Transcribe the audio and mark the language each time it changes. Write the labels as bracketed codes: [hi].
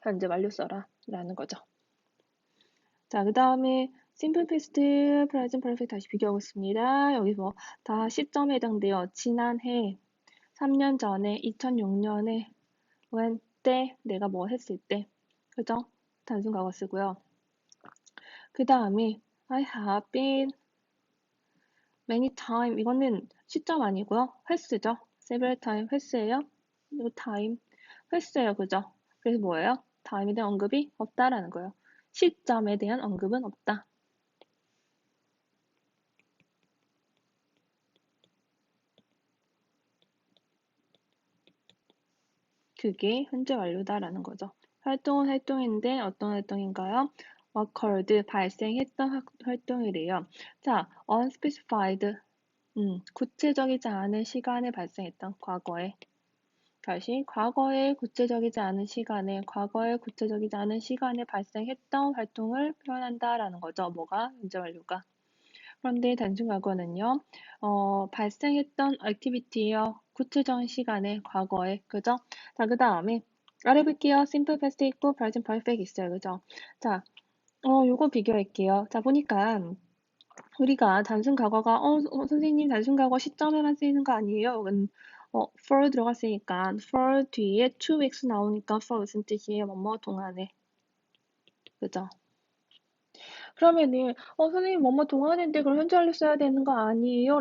[ko] 현재 완료 써라 라는 거죠. 자, 그 다음에 simple past, present perfect 다시 비교하고 있습니다. 여기 뭐 다 시점에 해당돼요. 지난해, 3년 전에, 2006년에, when 때, 내가 뭐 했을 때. 그죠? 단순 과거 쓰고요. [en] 그 다음에 I have been many time. [ko] 이거는 시점 아니고요. 횟수죠. [en] several time [ko] 횟수예요. 이거 time 횟수예요. 그죠? 그래서 뭐예요? time에 대한 언급이 없다라는 거예요. 시점에 대한 언급은 없다. 그게 현재 완료다라는 거죠. 활동은 활동인데 어떤 활동인가요? occurred, 발생했던 활동이래요. 자, unspecified, 구체적이지 않은 시간에 발생했던 과거에. 다시 과거에 구체적이지 않은 시간에, 과거에 구체적이지 않은 시간에 발생했던 활동을 표현한다라는 거죠. 뭐가? 현재 완료가. 그런데 단순 과거는요, 발생했던 액티비티요, 구체적인 시간에, 과거에, 그죠? 자, 그 다음에 아래 볼게요. [en] simple past [ko] 있고 [en] present perfect [ko] 있어요, 그죠? 자, 요거 비교할게요. 자, 보니까 우리가 단순 과거가 선생님 단순 과거 시점에만 쓰이는 거 아니에요? for 들어갔으니까 for 뒤에 2weeks 나오니까 for 무슨 뜻이에요? 뭐뭐 동안에, 그죠? 그러면은 선생님 뭐뭐 동안인데 그럼 현재 완료 써야 되는 거 아니에요?